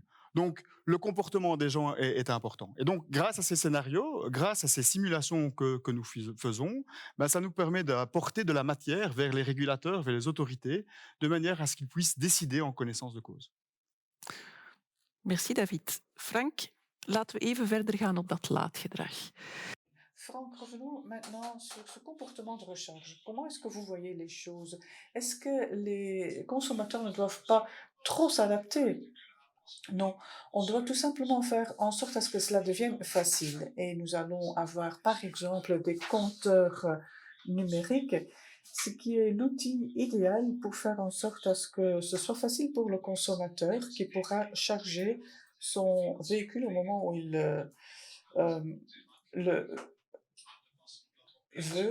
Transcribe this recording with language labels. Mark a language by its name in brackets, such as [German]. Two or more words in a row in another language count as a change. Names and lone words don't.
[French] Donc, le comportement des gens est important. Et donc, grâce à ces scénarios, grâce à ces simulations que nous faisons, ben, ça nous permet d'apporter de la matière vers les régulateurs, vers les autorités, de manière à ce qu'ils puissent décider en connaissance de cause. Merci David. [Dutch] Frank, laten we even verder gaan op dat laadgedrag. [French] Franck, revenons maintenant sur ce comportement de recharge. Comment est-ce que vous voyez les choses? Est-ce que les consommateurs ne doivent pas trop s'adapter? Non, on doit tout simplement faire en sorte à ce que cela devienne facile. Et nous allons avoir par exemple des compteurs numériques, ce qui est l'outil idéal pour faire en sorte à ce que ce soit facile pour le consommateur qui pourra charger son véhicule au moment où il le veut.